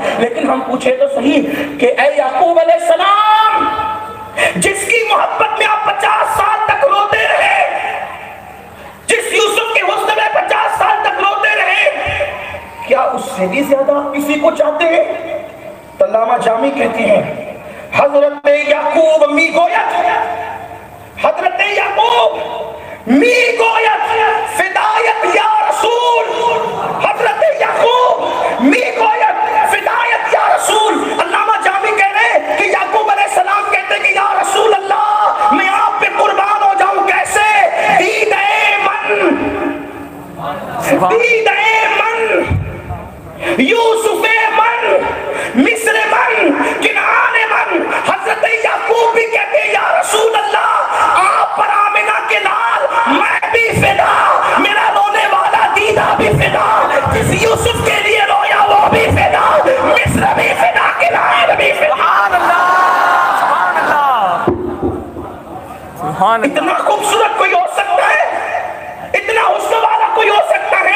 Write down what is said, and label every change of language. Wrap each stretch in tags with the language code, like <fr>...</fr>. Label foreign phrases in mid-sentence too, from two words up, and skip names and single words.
<ur>لیکن ہم پوچھے تو صحیح کہ اے یعقوب</ur> <ar>علیہ السلام,</ar> <ur>جس کی محبت میں آپ 50 سال تک روتے رہے, جس یوسف کے حسن میں 50 سال تک روتے رہے, کیا اس سے بھی زیادہ کسی کو چاہتے ہیں؟ تو علامہ جامی کہتے ہیں</ur> <fa>حضرت یعقوب می گویت, حضرت یعقوب می گویت فدایت یا رسول, حضرت یعقوب می گویت فدایت یا رسول.</fa> <ur>علامہ جامی کہہ رہے ہیں کہ یعقوب</ur> <ar>علیہ السلام</ar> <ur>کہتے ہیں کہ</ur> <ar>یا رسول اللہ</ar> <ur>میں آپ پہ قربان ہو جاؤں. کیسے؟</ur> <fa>دیدہ من, دیدہ من, یوسف من, مصر من, کنعان من.</fa> <ur>حضرت یعقوب بھی کہتے ہیں</ur> <ar>یا رسول اللہ</ar> <ur>آپ پر آمنہ کے لال میں بھی فدا, میرا رونے والا دیدہ بھی فدا, جس یوسف کے لیے رویا وہ بھی فدا, مصر بھی فدا, کنعان بھی فدا. اتنا خوبصورت کوئی ہو سکتا ہے, اتنا حسن والا کوئی ہو سکتا ہے.</ur>